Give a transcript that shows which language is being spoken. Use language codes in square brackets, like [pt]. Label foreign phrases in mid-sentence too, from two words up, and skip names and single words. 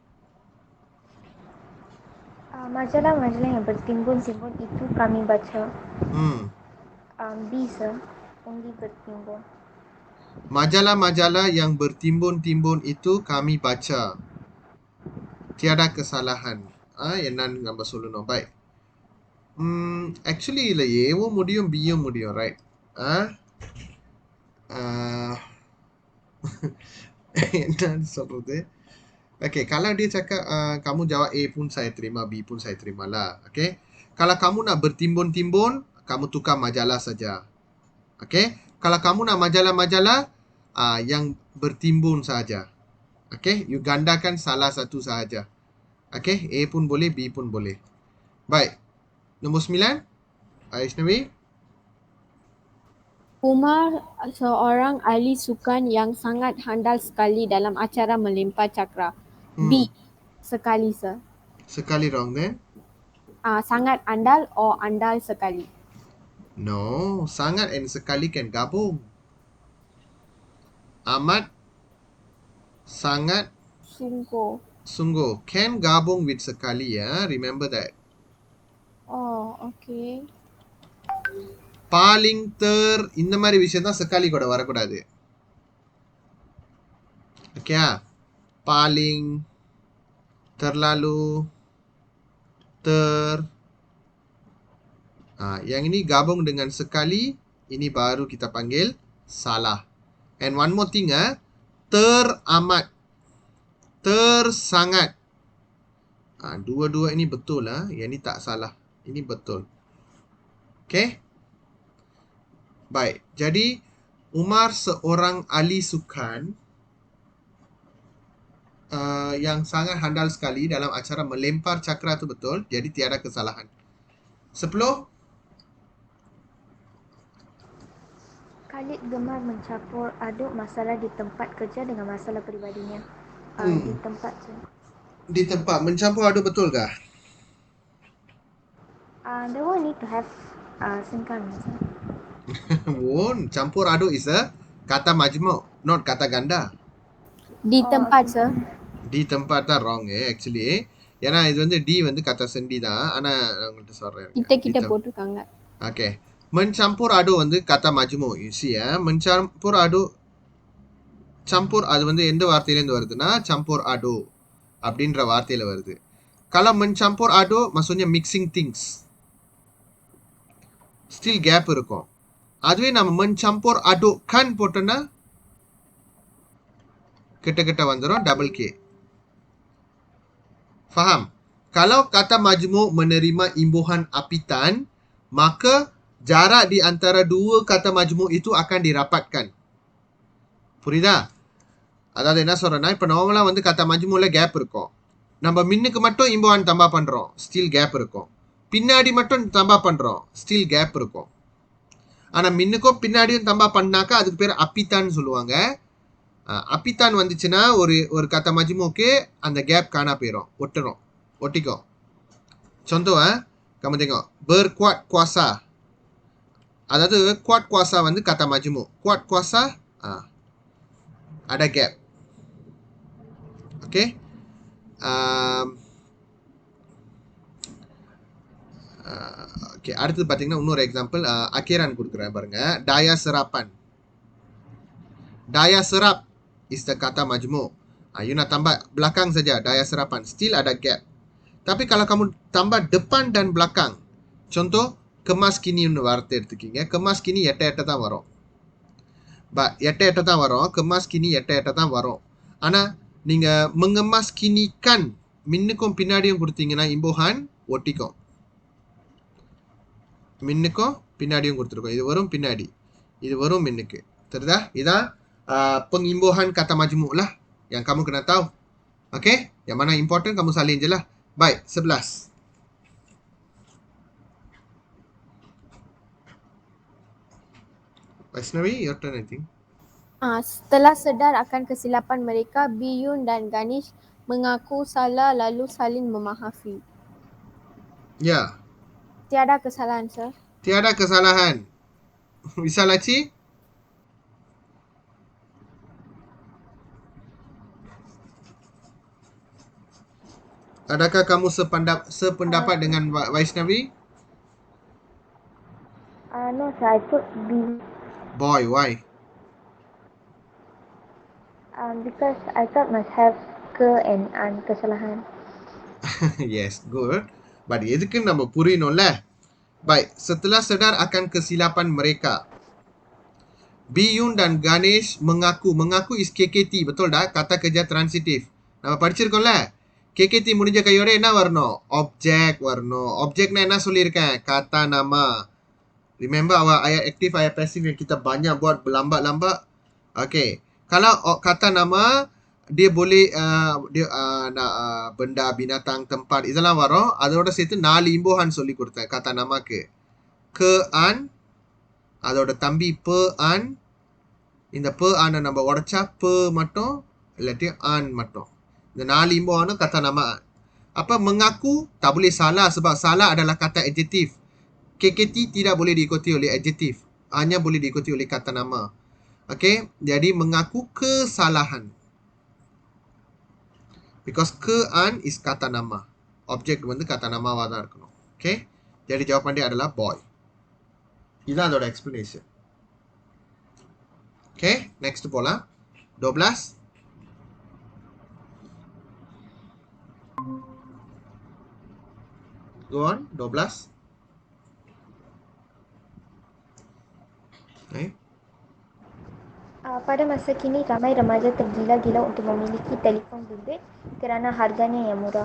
[ms] Majalah-majalah yang bertimbun-timbun itu kami baca. [en] B sir, only bertimbun. [ms] Majalah-majalah yang bertimbun-timbun itu kami baca. Tiada kesalahan. [ta] என்னன்னு நம்ம சொல்லணும். Baik. Actually இல்ல ஏவும் முடியும் பியும் முடியும், right? என்னன்னு சொல்றது? [ms] Okay, kalau dia cakap kamu jawab A pun saya terima, B pun saya terima lah. Okay. Kalau kamu nak bertimbun-timbun, kamu tukar majalah saja. Okay. Kalau kamu nak majalah-majalah yang bertimbun saja. Okay. You gandakan salah satu sahaja. Okay. A pun boleh, B pun boleh. Baik. Nombor 9. Aishnawi. Umar seorang ahli sukan yang sangat handal sekali dalam acara melempar cakra. B. Sekali sir. [en] Sekali wrong then? [ms] Sangat andal or andal sekali. [en] No, sangat and sekali can gabung. [ms] Amat, sangat, sungguh [en] can gabung with [ms] sekali ya. [en] Remember that. Oh, okay. [ta] Paling இந்த மாதிரி விஷயம் தான் sekali கூட வரக்கூடாது. [ms] Okay, paling, terlalu, yang ini gabung dengan sekali, ini baru kita panggil salah. [en] And one more thing, [ms] teramat, tersangat. Dua-dua ini betul lah. Yang ini tak salah. Ini betul. Okay. Baik. Jadi Umar seorang ahli sukan yang sangat handal sekali dalam acara melempar cakra itu betul. Jadi tiada kesalahan. 10. Khalid gemar mencampur aduk masalah di tempat kerja dengan masalah peribadinya. Di tempat je. Di tempat mencampur aduk betul kah? [en] The one need to have sengkang. Won, [ms] campur aduk [en] is a [ms] kata majmuk, [en] not [ms] kata ganda. Di tempat sir. Di tempat [en] தான் wrong actually. [ta] ஏன்னா இது வந்து D வந்து [ms] kata sendi [ta] தான். ஆனா நான் உங்கள்ட்ட சொல்றேன். கிட்ட போட்டுருக்காங்க. [ms] Okay. Mencampur aduk வந்து kata majmuk. [ta] You see [ms] mencampur aduk, [ta] campur அது வந்து எந்த வார்த்தையில இருந்து வருதுன்னா [ms] campur aduk [ta] அப்படின்ற வார்த்தையில வருது. [ms] Kalau mencampur aduk maksudnya [en] mixing things. Still gap [ms] இருக்கும். [ta] அதுவே நம்ம [ms] mencampur adukkan [ta] போட்டோம்னா கிட்ட வந்துரும் [en] double K. [ms] Faham? Kalau kata majmuk menerima imbuhan apitan, maka jarak di antara dua kata majmuk itu akan dirapatkan. [ta] புரியுதா? அதாவது என்ன சொல்றேன்னா இப்போ நார்மலாக வந்து [ms] kata majmuk [ta] கேப் இருக்கும். நம்ம மின்னுக்கு மட்டும் [ms] imbuhan tambah [ta] பண்ணுறோம், [en] still gap [ta] இருக்கும். பின்னாடி மட்டும் தம்பா பண்ணுறோம், [en] still gap [ta] இருக்கும். ஆனா மின்னுக்கும் பின்னாடியும் தம்பா பண்ணாக்கா அதுக்கு பேர் அப்பித்தான் சொல்லுவாங்க. அப்பித்தான் வந்துச்சுன்னா ஒரு [ms] kata majmuk [ta] அந்த கேப் காணா போயிடும், ஒட்டிக்கும். [ms] Contoh kamu tengok berkuat kuasa. [ta] Aதாவது [ms] kuat kuasa [ta] வந்து [ms] kata majmuk. Kuat kuasa ada gap. Okay. [ta] Okay, அடுத்து பார்த்தீங்கன்னா இன்னொரு எக்ஸாம்பிள் அக்கீரான் கொடுக்குறேன் பாருங்க. [ms] Daya serapan. Daya serap [en] is the [ms] kata majmuk. You nak tambah belakang saja daya serapan. Still ada gap. Tapi kalau kamu tambah depan dan belakang. [ta] Contoh [ms] kemas kini [ta] வார்த்தை எடுத்துக்கீங்க. [ms] kemas kini [ta] எட்ட எட்ட தான் வரும். எட்ட எட்ட தான் வரும். [ms] kemas kini [ta] எட்ட எட்ட தான் வரும். ஆனா நீங்க [ms] mengemas kini kan [ta] மின்னுக்கும் பின்னாடியும் கொடுத்தீங்கன்னா imbuhan ஒட்டிக்கும். மின்னுக்கும் பின்னாடியும் கொடுத்துருக்கோம். இது வரும் பின்னாடி. இது வரும் மின்னுக்கு. தெரியுதா? [ms] இதான் pengimbuhan kata majmuk lah yang kamu kena tahu. Okay? Yang mana important kamu salin je lah. Baik, 11. Vaishnavi, [en] your turn I think. [ms] Setelah sedar akan kesilapan mereka, Biyun dan Ganesh mengaku salah lalu saling memaafi. Ya. Tiada kesalahan, sir. Tiada kesalahan. Visalachi? Adakah kamu sependapat dengan Vaishnavi? [en] No, sir, I put B. Boy, why? Because I thought must have ke and an kesalahan. Yes, good. But [ta] எதுக்கு நம்ம புரியணும்ல? [ms] Baik, setelah sedar akan kesilapan mereka. Biyun dan Ganesh mengaku. Mengaku is KKT, betul dah? Kata kerja transitif. [ta] நம்ம படிச்சிருக்கோம்ல? KKT முடிஞ்ச கையோட என்ன வரணும்? Object வரணும். Object என்ன சொல்லியிருக்கேன்? [ms] Kata nama. [en] Remember our [ms] ayat aktif, ayat pasif yang kita banyak buat berlambat-lambat? Okay. Kalau kata nama, dia boleh benda, binatang, tempat [ta] இதெல்லாம் வரும். அதோட சேர்த்து 4 imbuhan சொல்லி கொடுத்தேன் [ms] kata namaக்கு. Ke an, [ta] அதோட தம்பி [ms] pe an. [ta] இந்த [ms] pe an [ta] நம்ம உடைச்சா pe மட்டும் இல்லாட்டி an மட்டும். இந்த 4 [ms] imbuhan kata nama. Apa mengaku tak boleh salah sebab salah adalah kata adjektif. KKT tidak boleh diikuti oleh adjektif. Hanya boleh diikuti oleh kata nama. Okay, jadi mengaku kesalahan. [en] Because ke-an is [ms] kata nama. [ta] Objek வந்து [ms] kata namaவா [ta] தான் இருக்கணும். [ms] Okay, jadi jawapan dia adalah boy. [ta] இதுதான் அதோட explanation. [en] Okay, next [ta] போலாம். [en] 12. Go on, 12. Okay. [ms] Pada masa kini, ramai remaja tergila-gila untuk memiliki telefon bimbit kerana harganya yang murah.